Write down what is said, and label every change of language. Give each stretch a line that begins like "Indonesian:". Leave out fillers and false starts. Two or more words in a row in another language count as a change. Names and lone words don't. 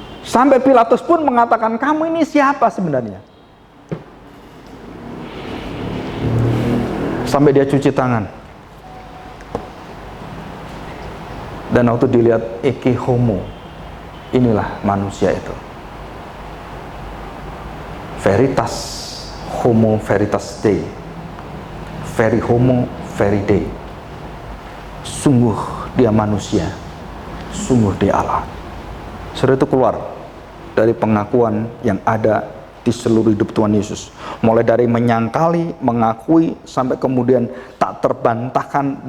Indonesian: Sampai Pilatus pun mengatakan, kamu ini siapa sebenarnya? Sampai dia cuci tangan. Dan waktu dilihat,
Latin: eke homo,
Indonesian: inilah manusia itu.
Latin: Veritas homo veritas dei, veri homo veri dei.
Indonesian: Sungguh dia manusia, sungguh dia Allah. Saudara, itu keluar dari pengakuan yang ada di seluruh hidup Tuhan Yesus. Mulai dari menyangkali, mengakui, sampai kemudian tak terbantahkan.